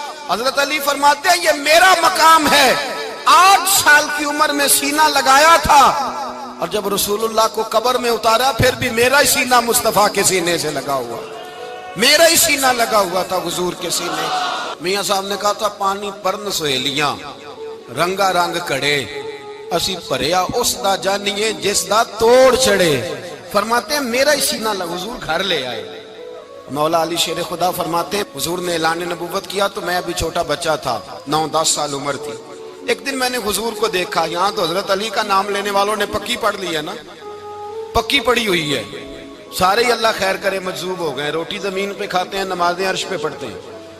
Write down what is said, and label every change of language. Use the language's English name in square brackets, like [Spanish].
[Urdu] حضرت علی فرماتے ہیں یہ میرا مقام ہے, 8 سال کی عمر میں سینہ لگایا تھا, اور جب رسول اللہ کو قبر میں اتارا پھر بھی میرا ہی سینہ مصطفیٰ کے سینے سے لگا ہوا, میرا ہی سینہ لگا ہوا تھا حضور کے سینے. [Punjabi] میاں صاحب نے کہا تھا پانی پرن سہیلیاں رنگا رنگ کڑے, اسی پریا اس دا جانیے جس دا توڑ چڑے. [Urdu] فرماتے ہیں میرا ہی سینہ لگا, حضور گھر لے آئے. مولا علی شیر خدا فرماتے ہیں حضور نے اعلان نبوت کیا تو میں ابھی چھوٹا بچہ تھا, 9-10 سال عمر تھی. ایک دن میں نے حضور کو دیکھا, یہاں تو حضرت علی کا نام لینے والوں نے پکی پڑھ لی ہے نا, پکی پڑھی ہوئی ہے, سارے ہی اللہ خیر کرے مجذوب ہو گئے, روٹی زمین پہ کھاتے ہیں, نمازیں عرش پہ پڑھتے ہیں.